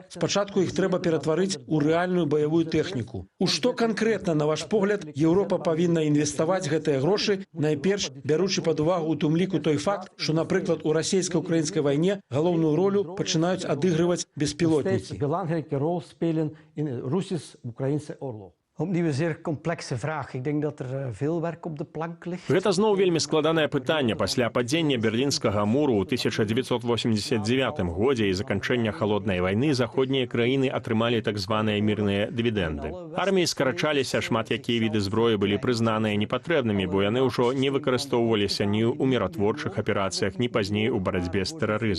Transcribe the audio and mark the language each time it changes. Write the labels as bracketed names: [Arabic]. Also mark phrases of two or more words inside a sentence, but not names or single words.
[Belarusian] Спачатку іх трэба ператварыць у рэальную баявую тэхніку. У што канкрэтна, на ваш погляд, Еўропа павінна інвеставаць гэтыя грошы, найперш бяручы пад увагу у тым ліку той факт, што, напрыклад, у расійска-украінскай вайне галоўную ролю пачынаюць адыгрываць беспілотнікі. [Dutch] Opnieuw een zeer complexe vraag. Ik denk dat er veel werk op de plank ligt. [Belarusian] Гэта зноў вельмі складанае пытанне пасля падзення Берлінскага муру ў 1989 годзе і заканчэння халоднай вайны заходнія краіны атрымалі так званыя мірныя дывідэнды. Арміі скарачаліся, шмат якія віды зброі былі прызнаныя непатрэбнымі, бо яны ўжо не выкарыстоўваліся ні ў міратворчых аперацыях, ні пазней у барацьбе з тэрарызмам.